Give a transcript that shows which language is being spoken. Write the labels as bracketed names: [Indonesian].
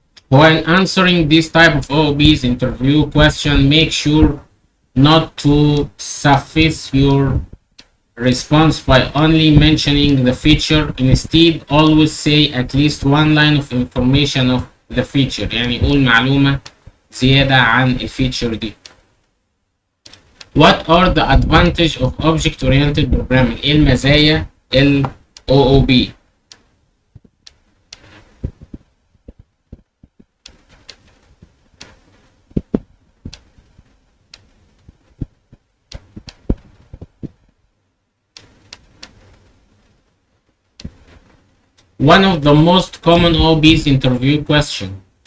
[English] While answering this type of OOB's interview question, make sure not to suffice your response by only mentioning the feature. Instead, always say at least one line of information of the feature. [Arabic] يعني قول معلومة زيادة عن الفيتشر دي. [English] What are the advantage of object-oriented programming? [Arabic] ايه المزايا ال [English] OOB؟ One of the most common OOB's interview question.